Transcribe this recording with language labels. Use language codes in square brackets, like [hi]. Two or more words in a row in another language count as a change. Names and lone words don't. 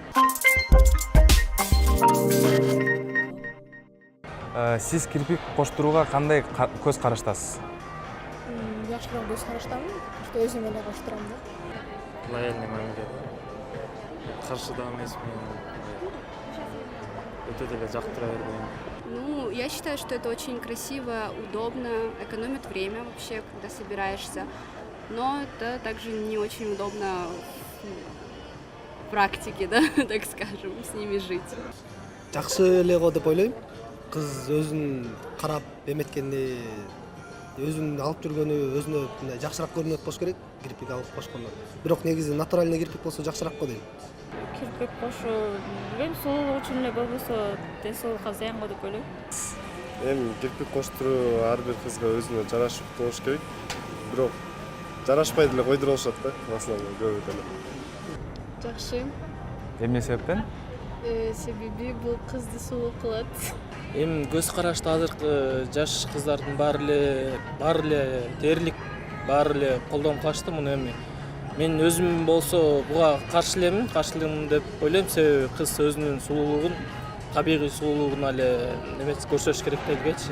[ky] Сиз кирпик коштурууга кандай көз караштасыз? Жакшыраак көз караштамын, өзүм эле коштурам да. Лояльный мамиле. Каршы да эмесмин. Өтө деле жактыра бербейм. [ru] Ну, я считаю, что это очень красиво, удобно, экономит время вообще, когда собираешься. Но это также не очень удобно в практике, да, так скажем, с ними жить. [ky] Жакшы эле го деп ойлойм. Кыз өзүн карап эметкенде, өзүн алып жүргөнү өзүнө мындай жакшыраак көрүнөт болуш керек, кирпик алып кошкондо. Бирок негизи натуральный кирпик болсо жакшыраак го дейм. Кирпик кошуу билбейм, сулуулук үчүн эле болбосо ден соолукка зыян го деп ойлойм. Эми кирпик коштуруу ар бир кызга өзүнө жарашыктуу болуш керек. Бирок жарашпай деле койдуруп алышат да, [ru] в основном [ky] көбү деле. Жакшы. Эмне себептен? Себеби бул кызды сулуу кылат. Эми көз карашты азыркы жаш кыздардын баары эле дээрлик, баары эле колдонуп калышты муну эми. Мен өзүм болсо буга каршылымын деп ойлойм, себеби кыз өзүнүн сулуулугун, табигый сулуулугун эле немеси көрсөтүш керек элгечи.